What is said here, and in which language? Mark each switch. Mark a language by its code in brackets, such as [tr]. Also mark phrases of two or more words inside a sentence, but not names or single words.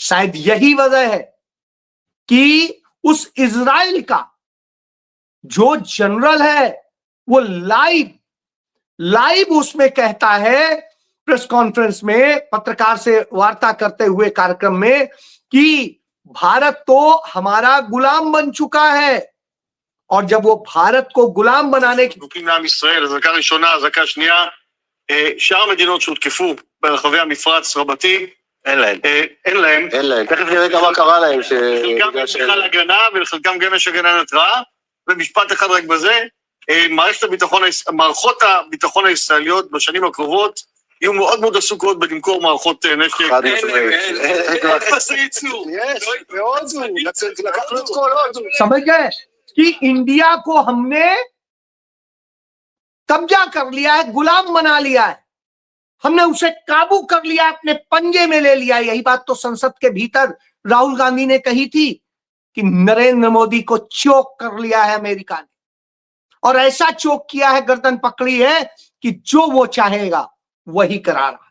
[hi] शायद यही वजह है कि उस इजराइल का जो जनरल है वो लाइव उसमें कहता है, [en] press conference [hi] में पत्रकार से वार्ता करते हुए कार्यक्रम में, कि भारत तो हमारा गुलाम बन चुका है। और जब वो भारत को गुलाम बनाने की [he] מעם ישראל, אזעקה ראשונה, אזעקה שנייה, שאר המדינות שהותקפו ברחבי המפרץ רבתי, אין להם. תכף נראה גם מה קרה להם. לחלקם יש בכלל הגנה ולחלקם גם יש הגנה נתראה. ומשפט אחד רק בזה, מערכות הביטחון הישראליות בשנים הקרובות יהיו מאוד מאוד עסוקות בלמכור מערכות נשק. חד משמעית. אין פסי ייצור. והודו, לקחנו את כל הודו. [hi] समझ गए कि इंडिया को हमने कब्जा कर लिया है, गुलाम बना लिया है, हमने उसे काबू कर लिया, अपने पंजे में ले लिया। यही बात तो संसद के भीतर राहुल गांधी ने कही थी कि नरेंद्र मोदी को चोक कर लिया है अमेरिका ने, और ऐसा चोक किया है, गर्दन पकड़ी है कि जो वो चाहेगा वही करा रहा है।